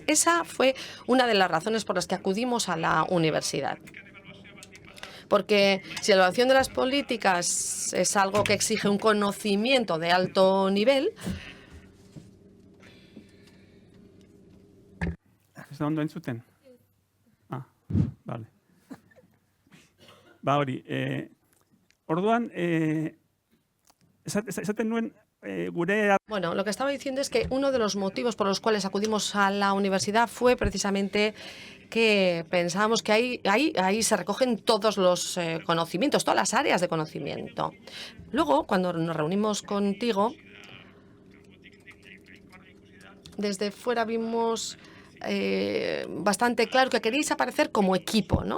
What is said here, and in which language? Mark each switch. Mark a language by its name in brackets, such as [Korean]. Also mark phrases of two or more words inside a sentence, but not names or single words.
[Spanish] Esa fue una de las razones por las que acudimos a la universidad. Porque si la evaluación de las políticas es algo que exige un conocimiento de alto nivel, ¿Está [Basque] ondo entzuten? Vale. Hori, orduan, esaten nuen gure... [Spanish] Bueno, lo que estaba diciendo es que uno de los motivos por los cuales acudimos a la universidad fue precisamente que pensábamos que ahí se recogen todos los conocimientos, todas las áreas de conocimiento. Luego, cuando nos reunimos contigo, desde fuera vimos bastante claro que queréis aparecer como equipo, ¿no?